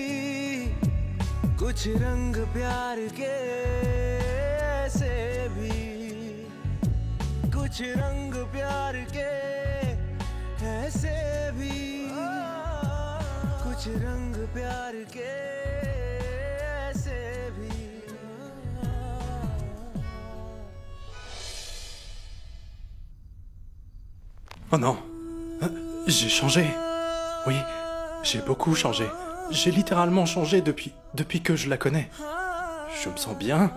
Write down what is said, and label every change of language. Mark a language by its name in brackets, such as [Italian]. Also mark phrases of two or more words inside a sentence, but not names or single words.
[Hindi] कुछ रंग प्यार के, ऐसे भी कुछ रंग प्यार के, ऐसे भी कुछ रंग प्यार के, ऐसे भी। [French] Oh non, j'ai changé. Oui, j'ai beaucoup changé. J'ai littéralement changé depuis que je la connais. Je me sens bien.